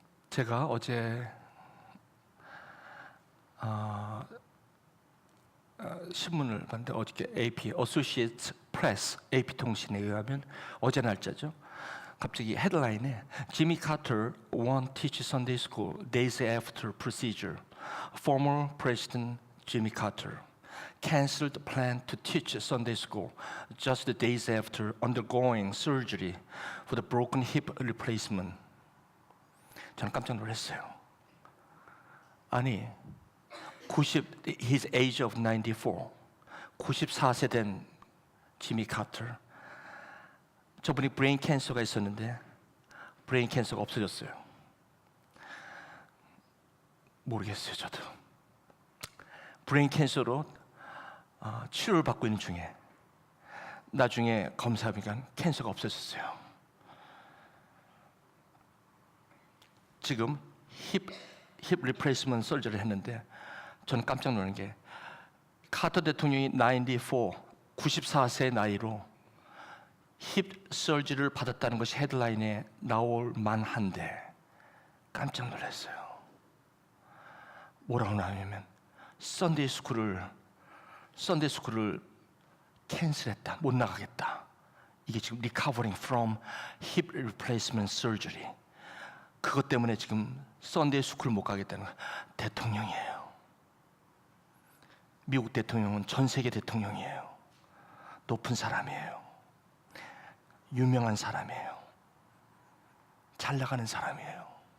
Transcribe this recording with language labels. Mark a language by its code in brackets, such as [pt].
[ko] 제가 어제 신문을 봤는데 어저께 AP, Associated Press, AP 통신에 의하면 어제 날짜죠. 갑자기 헤드라인에 [en] Jimmy Carter won't teach Sunday school days after procedure. Former President Jimmy Carter canceled plan to teach Sunday school just days after undergoing surgery for the broken hip replacement. [ko] 저는 깜짝 놀랐어요. 아니, [en] his age of 94, [ko] 94세 된 지미 카터. 저분이 브레인 캔서가 있었는데 브레인 캔서가 없어졌어요. 모르겠어요, 저도. 브레인 캔서로 치료를 받고 있는 중에 나중에 검사하니까 캔서가 없어졌어요. 지금 힙 리플레이스먼트 설저리를 했는데 저는 깜짝 놀란 게 카터 대통령이 94세 나이로 힙 설저리를 받았다는 것이 헤드라인에 나올 만한데 깜짝 놀랐어요. 뭐라고 나오냐면 썬데이 스쿨을 캔슬했다. 못 나가겠다. 이게 지금 [en] recovering from hip replacement surgery. [ko] 그것 때문에 지금 썬데이 스쿨 못 가겠다는 거예요. 대통령이에요. 미국 대통령은 전 세계 대통령이에요. 높은 사람이에요. 유명한 사람이에요. 잘 나가는 사람이에요.